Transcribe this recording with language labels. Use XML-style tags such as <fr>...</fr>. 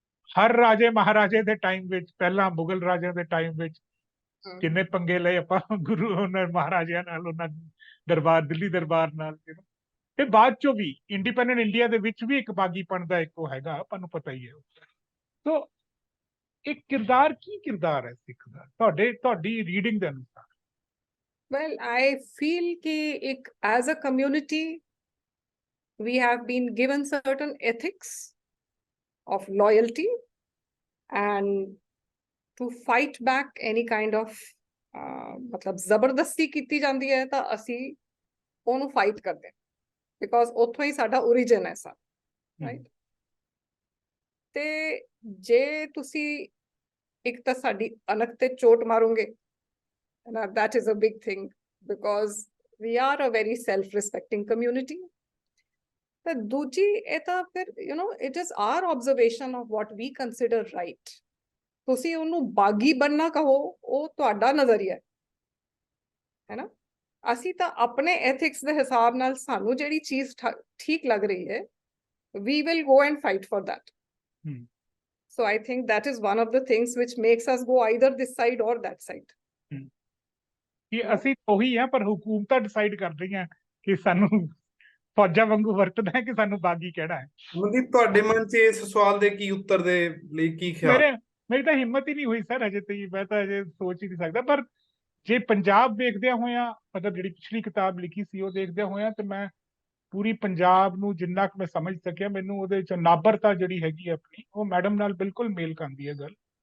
<pa>ਹਰ ਰਾਜੇ ਮਹਾਰਾਜੇ ਦੇ ਟਾਈਮ ਵਿੱਚ, ਪਹਿਲਾਂ ਮੁਗਲ ਰਾਜਿਆਂ ਦੇ ਟਾਈਮ ਵਿੱਚ ਕਿੰਨੇ ਪੰਗੇ ਲਏ ਆਪਾਂ ਗੁਰੂ ਉਹਨਾਂ ਮਹਾਰਾਜਿਆਂ ਨਾਲ, ਉਹਨਾਂ ਦਰਬਾਰ, ਦਿੱਲੀ ਦਰਬਾਰ ਨਾਲ, ਤੇ ਬਾਅਦ ਚੋਂ ਵੀ ਇੰਡੀਪੈਂਡੈਂਟ ਇੰਡੀਆ ਦੇ ਵਿੱਚ ਵੀ ਇੱਕ ਬਾਗੀਪਣ ਦਾ ਇੱਕ ਉਹ ਹੈਗਾ, ਆਪਾਂ ਨੂੰ ਪਤਾ ਹੀ ਹੈ। ਸੋ ਇੱਕ ਕਿਰਦਾਰ, ਕੀ ਕਿਰਦਾਰ ਹੈ ਸਿੱਖ ਦਾ ਤੁਹਾਡੀ ਰੀਡਿੰਗ ਦੇ ਅਨੁਸਾਰ?</pa> <en>Well, I feel कि as a community, we have been given certain ethics of loyalty and to fight back any kind of मतलब</en> <pa>ਜ਼ਬਰਦਸਤੀ ਕੀਤੀ ਜਾਂਦੀ ਹੈ ਤਾਂ ਅਸੀਂ ਉਹਨੂੰ fight ਕਰਦੇ,</pa> <en>because</en> <pa>ਉੱਥੋਂ ਹੀ ਸਾਡਾ origin ਹੈ ਸਾ,</pa> <en>right?</en> <pa>ਤੇ ਜੇ ਤੁਸੀਂ ਇੱਕ ਤਾਂ ਸਾਡੀ ਅਣਖ ਤੇ ਚੋਟ ਮਾਰੋਗੇ,</pa> <en>that is a big thing, because we are a very self-respecting community. The</en> <pa>ਦੂਜੀ, ਇਹ ਤਾਂ ਫਿਰ,</pa> <en>you know, it is our observation of what we consider right.</en> <pa>ਤੁਸੀਂ ਉਹਨੂੰ ਬਾਗੀ ਬਣਨਾ ਕਹੋ, ਉਹ ਤੁਹਾਡਾ ਨਜ਼ਰੀਆ ਹੈ ਨਾ। ਅਸੀਂ ਤਾਂ ਆਪਣੇ ethics ਦੇ ਹਿਸਾਬ ਨਾਲ ਸਾਨੂੰ ਜਿਹੜੀ ਚੀਜ਼ ਠੀਕ ਲੱਗ ਰਹੀ ਹੈ,</pa> <en>we will go and fight for that. So I think that is one of the things which makes us go either this side or that side.</en> <pa>ਕਿ ਅਸੀਂ ਉਹੀ ਆ, ਪਰ ਹੁਕੂਮਤਾਂ ਡਿਸਾਈਡ ਕਰ ਰਹੀਆਂ ਕਿ ਸਾਨੂੰ ਫੌਜਾਂ ਵਾਂਗੂ ਵਰਤਣਾ ਹੈ ਕਿ ਸਾਨੂੰ ਬਾਗੀ ਕਿਹੜਾ ਹੈ। ਅਮਨਦੀਪ, ਤੁਹਾਡੇ ਮਨ 'ਚ ਇਸ ਸਵਾਲ ਦੇ ਕੀ ਉੱਤਰ ਦੇ ਲਈ ਕੀ ਖਿਆਲ? ਮੇਰੀ ਤਾਂ ਹਿੰਮਤ ਹੀ ਨਹੀਂ ਹੋਈ ਸਰ ਅਜੇ ਤੱਕ, ਮੈਂ ਤਾਂ ਅਜੇ ਸੋਚ ਹੀ ਨਹੀਂ ਸਕਦਾ। ਪਰ ਜੇ ਪੰਜਾਬ ਵੇਖਦਿਆਂ ਹੋਇਆਂ, ਮਤਲਬ ਜਿਹੜੀ ਪਿਛਲੀ ਕਿਤਾਬ ਲਿਖੀ ਸੀ ਉਹ ਦੇਖਦਿਆਂ ਹੋਇਆਂ, ਤੇ ਮੈਂ ਪੂਰੀ ਪੰਜਾਬ ਨੂੰ ਜਿੰਨਾ ਕੁ ਮੈਂ ਸਮਝ ਸਕਿਆ, ਮੈਨੂੰ ਉਹਦੇ 'ਚ ਨਾਬਰਤਾ ਜਿਹੜੀ ਹੈਗੀ ਆਪਣੀ, ਉਹ ਮੈਡਮ ਨਾਲ ਬਿਲਕੁਲ ਮੇਲ ਖਾਂਦੀ ਹੈ ਗੱਲ।</pa>